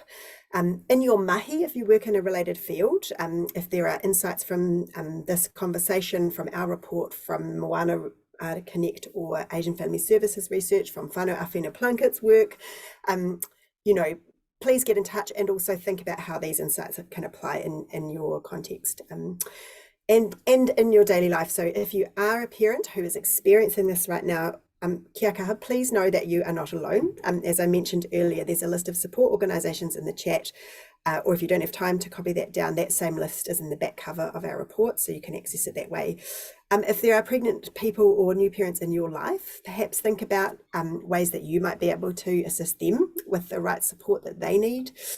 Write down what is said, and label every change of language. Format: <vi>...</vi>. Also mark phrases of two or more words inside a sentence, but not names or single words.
<en>In your mahi, if you work in a related field, if there are insights from this conversation, from our report, from Moana Connect or Asian Family Services Research, from Whānau Awhina Plunket's work, you know, please get in touch and also think about how these insights can apply in your context and in your daily life. So if you are a parent who is experiencing this right now,</en> <mi>kia kaha,</mi> <en>please know that you are not alone. As I mentioned earlier, there's a list of support organisations in the chat, or if you don't have time to copy that down, that same list is in the back cover of our report, so you can access it that way. If there are pregnant people or new parents in your life, perhaps think about ways that you might be able to assist them with the right support that they need.</en>